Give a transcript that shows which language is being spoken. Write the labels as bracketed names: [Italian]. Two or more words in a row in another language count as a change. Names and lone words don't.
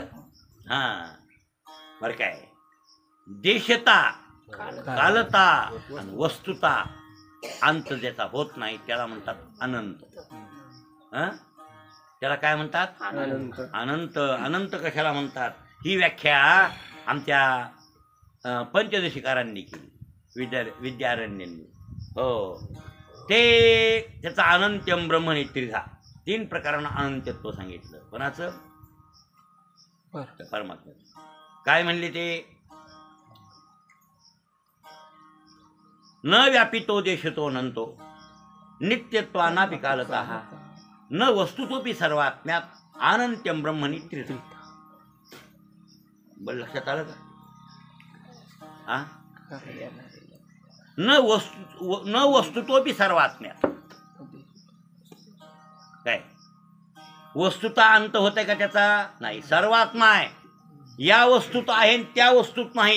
[Marathi] हा, बरं काय, देशता, कालता आणि वस्तुता, अंत ज्याचा होत नाही त्याला म्हणतात अनंत. त्याला काय म्हणतात? अनंत. अनंत कशाला म्हणतात ही व्याख्या आमच्या पंचदशिकारांनी केली, विद्यारण्यांनी. हो, ते त्याचा [Sanskrit] अनंत्यम ब्रह्मणी त्रिधा, [Marathi] 3 प्रकारांना अनंतत्व सांगितलं. कोणाचं? परमात्मा. काय म्हणले ते? [Sanskrit] न व्यापितो देशतो अनंतो नित्यत्वानापि कालतः न वस्तुतोपि सर्वात्म्यात अनंत्यम ब्रह्मणी त्रिधा. [Marathi] बरं लक्षात आलं का? [Sanskrit] हा, न वस्तुतोपि सर्वात्म्यात. [Marathi] काय वस्तुता अंत होते का त्याचा? नाही. सर्वात्मा आहे, या वस्तूत आहे त्या वस्तूत नाही.